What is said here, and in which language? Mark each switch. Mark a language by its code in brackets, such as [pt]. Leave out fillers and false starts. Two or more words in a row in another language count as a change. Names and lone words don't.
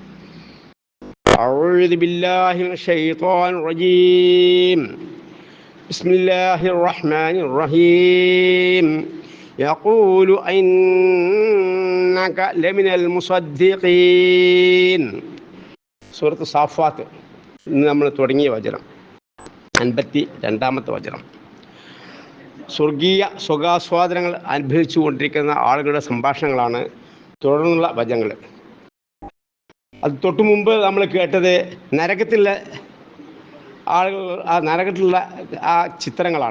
[ar] أعوذ بالله من الشيطان الرجيم. بسم الله الرحمن الرحيم. يقول إنك لمن المصدقين. [ml] സൂറത്ത് സാഫാത്ത് ഇന്ന് നമ്മൾ തുടങ്ങിയ വചനം 52-ാമത്തെ വചനം. സ്വർഗീയ സുഖാസ്വാദനങ്ങൾ അനുഭവിച്ചു കൊണ്ടിരിക്കുന്ന ആളുകളുടെ സംഭാഷണങ്ങളാണ് തുടർന്നുള്ള വചനങ്ങൾ. അത് തൊട്ടു മുമ്പ് നമ്മൾ കേട്ടത് നരകത്തിലുള്ള ആളുകൾ, ആ നരകത്തിലുള്ള ആ ചിത്രങ്ങളാണ്.